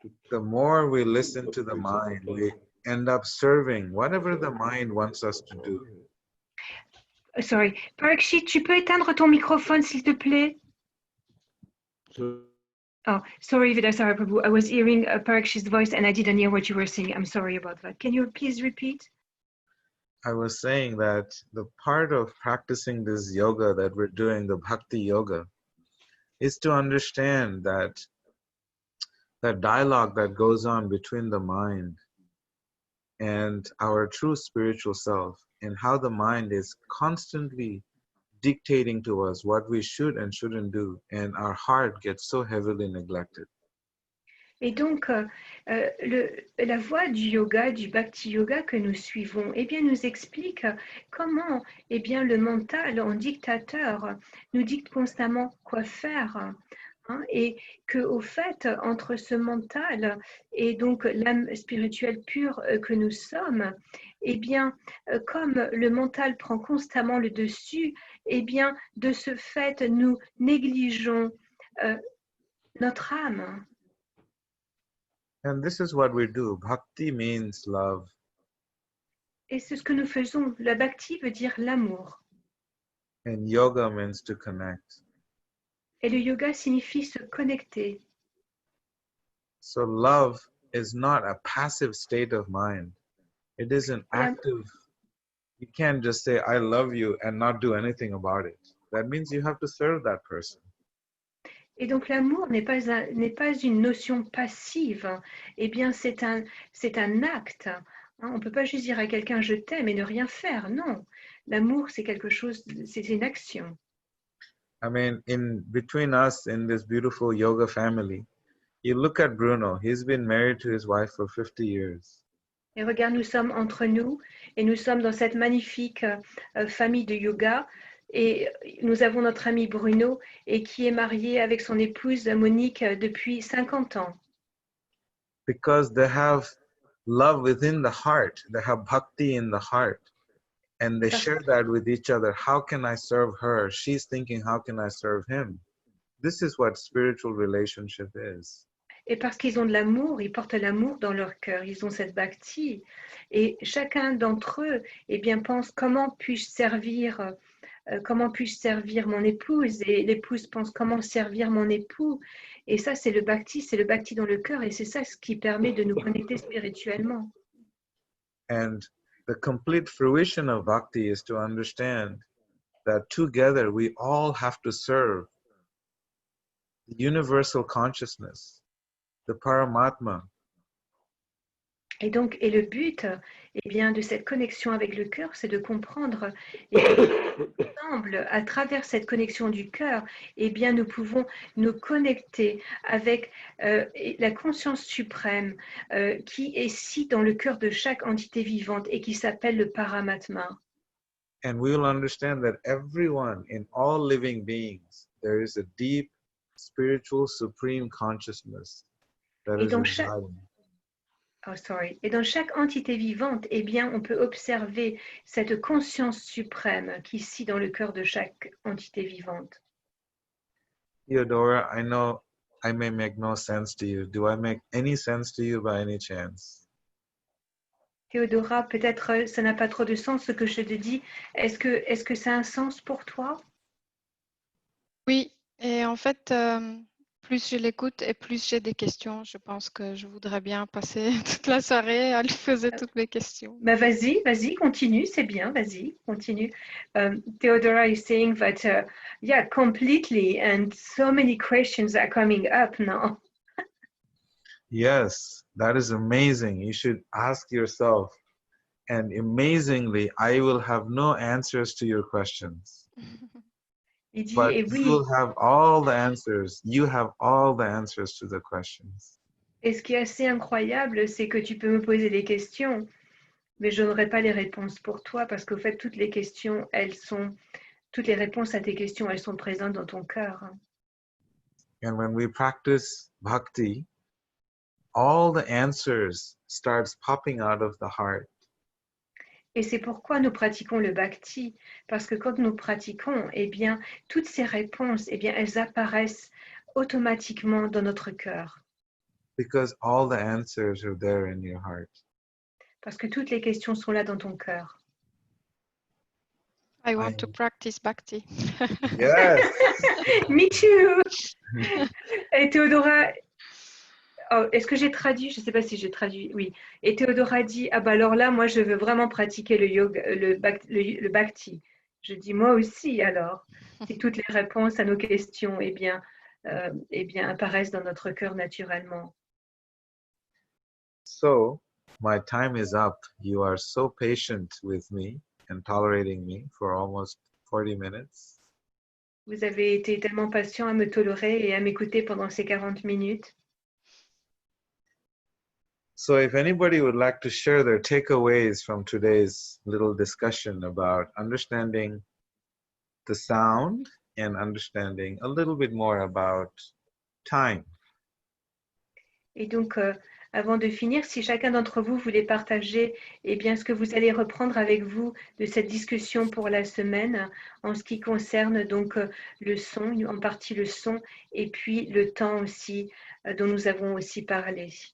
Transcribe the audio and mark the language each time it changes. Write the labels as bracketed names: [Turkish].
[English] The more we listen to the mind, we end up serving whatever the mind wants us to do. [French] Sorry, Parikshit, tu peux éteindre ton microphone, s'il te plaît? [English] Oh, sorry, Vidasara Prabhu. I was hearing Parikshit's voice and I didn't hear what you were saying. I'm sorry about that. Can you please repeat? I was saying that the part of practicing this yoga that we're doing, the bhakti yoga, is to understand that dialogue that goes on between the mind and our true spiritual self, and how the mind is constantly dictating to us what we should and shouldn't do, and our heart gets so heavily neglected. [French] Et donc, la voie du yoga, du bhakti yoga que nous suivons, eh bien, nous explique comment, eh bien, le mental, en dictateur, nous dicte constamment quoi faire. Hein, et que, au fait, entre ce mental et donc l'âme spirituelle pure que nous sommes, eh bien, comme le mental prend constamment le dessus, eh bien, de ce fait, nous négligeons notre âme. [English] And this is what we do. Bhakti means love. [French] Et c'est ce que nous faisons. La bhakti veut dire l'amour. [English] And yoga means to connect. [French] Et le yoga signifie se connecter. [English] So love is not a passive state of mind. It is an active. You can't just say, I love you and not do anything about it. That means you have to serve that person. [French] Et donc l'amour n'est pas une notion passive. Eh bien, c'est un acte. Hein. On ne peut pas juste dire à quelqu'un je t'aime et ne rien faire. Non. L'amour, c'est quelque chose, c'est une action. [English] I mean, in between us in this beautiful yoga family, you look at Bruno. He's been married to his wife for 50 years. [French] Et regarde, nous sommes entre nous et nous sommes dans cette magnifique famille de yoga. Et nous avons notre ami Bruno et qui est marié avec son épouse Monique depuis 50 ans. [English] Because they have love within the heart, they have bhakti in the heart, and they share that with each other. How can I serve her? She's thinking, how can I serve him? This is what spiritual relationship is. [French] Et parce qu'ils ont de l'amour, ils portent l'amour dans leur cœur, ils ont cette bhakti. Et chacun d'entre eux eh bien, pense comment puis-je servir mon épouse, et l'épouse pense comment servir mon époux. Et ça, c'est le bhakti dans le cœur, et c'est ça ce qui permet de nous connecter spirituellement. [English] And the complete fruition of bhakti is to understand that together we all have to serve the universal consciousness, the Paramatma. [French] Et donc, et le but eh bien, de cette connexion avec le cœur, c'est de comprendre ensemble, à travers cette connexion du cœur, eh bien, nous pouvons nous connecter avec la conscience suprême qui est ici dans le cœur de chaque entité vivante et qui s'appelle le Paramatma. [English] And we will understand that everyone, in all living beings, there is a deep spiritual supreme consciousness that [French] Et [English] is [French] dans [English] residing. [French] Et dans chaque entité vivante, eh bien, on peut observer cette conscience suprême qui est ici dans le cœur de chaque entité vivante. [English] Theodora, I know I may make no sense to you. Do I make any sense to you by any chance? [French] Théodora, peut-être ça n'a pas trop de sens ce que je te dis. Est-ce que ça a un sens pour toi? Oui, et en fait, plus je l'écoute et plus j'ai des questions. Je pense que je voudrais bien passer toute la soirée à lui poser toutes mes questions. Bah vas-y, continue, c'est bien, vas-y, continue. [English] Theodora is saying that, yeah, completely, and so many questions are coming up now. Yes, that is amazing. You should ask yourself. And amazingly, I will have no answers to your questions. [French] Il dit, [English] But [French] et [English] you will have all the answers. You have all the answers to the questions. [French] et ce qui est assez incroyable, c'est que tu peux me poser des questions, mais je n'aurai pas les réponses pour toi parce qu'au fait, toutes les réponses à tes questions, elles sont présentes dans ton cœur. [English] And when we practice bhakti, all the answers starts popping out of the heart. [French] Et c'est pourquoi nous pratiquons le bhakti, parce que quand nous pratiquons, eh bien, toutes ces réponses, eh bien, elles apparaissent automatiquement dans notre cœur, [English] Because all the answers are there in your heart. [French] parce que toutes les questions sont là dans ton cœur. [English] I want to practice bhakti. Yes. Me too. [French] Et Théodora, oh, est-ce que j'ai traduit? Je ne sais pas si j'ai traduit. Oui. Et Théodora dit, ah bah alors là, moi, je veux vraiment pratiquer le yoga, le bhakti. Je dis, moi aussi, alors. Si toutes les réponses à nos questions, eh bien, apparaissent dans notre cœur naturellement. [English] So, my time is up. You are so patient with me and tolerating me for almost 40 minutes. [French] Vous avez été tellement patient à me tolérer et à m'écouter pendant ces 40 minutes. [English] So if anybody would like to share their takeaways from today's little discussion about understanding the sound and understanding a little bit more about time. [French] Et donc, avant de finir, si chacun d'entre vous voulait partager eh bien, ce que vous allez reprendre avec vous de cette discussion pour la semaine en ce qui concerne donc le son, en partie le son, et puis le temps aussi dont nous avons aussi parlé.